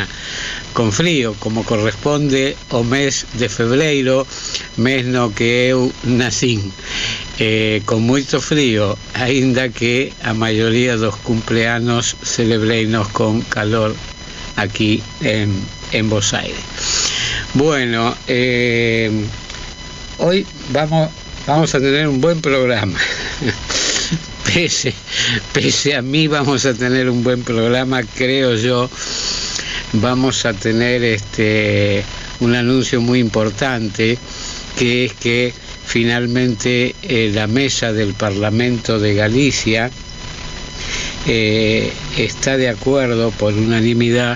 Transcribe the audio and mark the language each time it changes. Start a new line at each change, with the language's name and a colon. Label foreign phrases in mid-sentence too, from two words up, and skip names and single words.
Galician: Con frío, como corresponde ao mes de febreiro, mes no que eu nacín. Con moito frío, aínda que a maioría dos cumpleanos celebreinos con calor aquí en Bos Aires.
Spanish: Bueno, hoy vamos a tener un buen programa. Pese a mí vamos a tener un buen programa, creo yo. Vamos a tener un anuncio muy importante, que es que finalmente la mesa del Parlamento de Galicia está de acuerdo por unanimidad